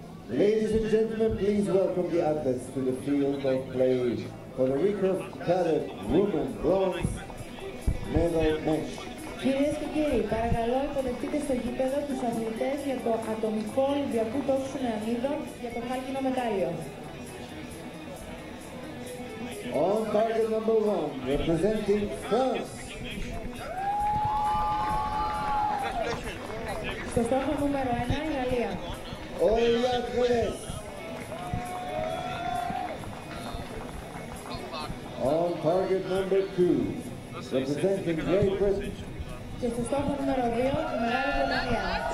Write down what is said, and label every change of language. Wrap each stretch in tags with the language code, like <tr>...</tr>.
<en>Ladies and gentlemen, please welcome the athletes to the field of play for the recurve cadet women bronze medal match.</en> <el>Κυρίες και κύριοι, παρακαλώ υποδεχτείτε στο γήπεδο τους αθλητές για το ατομικό Ολυμπιακού τόξου νεανίδων για το χάλκινο μετάλλιο.</el> <en>On target number 1, representing France.</en> <el>Στο στόχο νούμερο 1, η Γαλλία.</el> <en>Olya Gres. On target number 2, representing Great Britain.</en> <el>Και στο στόχο νούμερο 2, η Μεγάλη Βρετανία.</el>